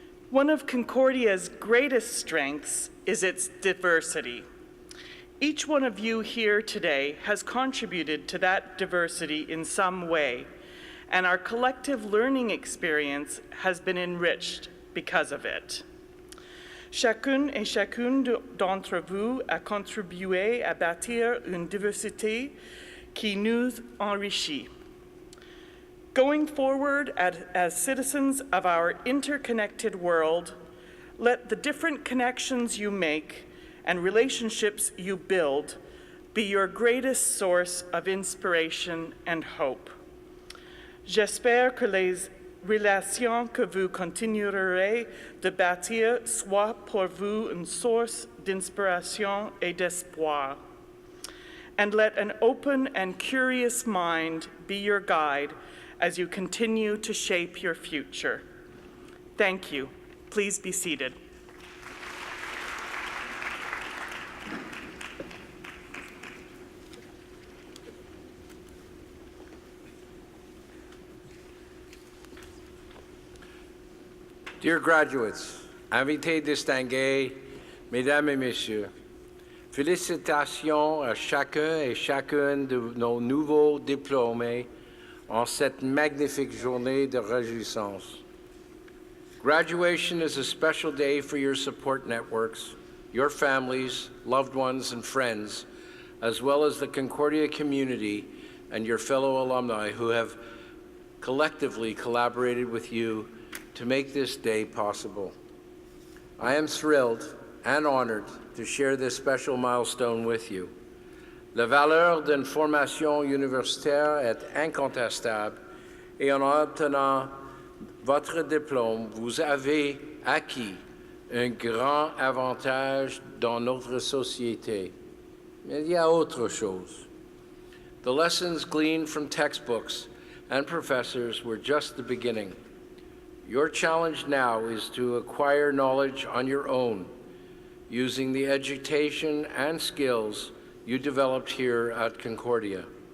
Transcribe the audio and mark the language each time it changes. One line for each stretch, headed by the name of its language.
English: One of Concordia's greatest strengths is its diversity. Each one of you here today has contributed to that diversity in some way, and our collective learning experience has been enriched because of it.
French: Chacune et chacune d'entre vous a contribué à bâtir une diversité qui nous enrichit.
English: Going forward as citizens of our interconnected world, let the different connections you make and relationships you build be your greatest source of inspiration and hope.
French: J'espère que les relations que vous continuerez de bâtir soient pour vous une source d'inspiration et d'espoir.
English: And let an open and curious mind be your guide as you continue to shape your future. Thank you. Please be seated. Dear graduates,
French: invités distingués, mesdames et messieurs, félicitations à chacun et chacune de nos nouveaux diplômés en cette magnifique journée de réjouissance.
English: Graduation is a special day for your support networks, your families, loved ones, and friends, as well as the Concordia community and your fellow alumni who have collectively collaborated with you to make this day possible. I am thrilled and honored to share this special milestone with you.
French: La valeur d'une formation universitaire est incontestable et en obtenant votre diplôme, vous avez acquis un grand avantage dans notre société. Mais il y a autre chose.
English: The lessons gleaned from textbooks and professors were just the beginning. Your challenge now is to acquire knowledge on your own, using the education and skills you developed here at Concordia.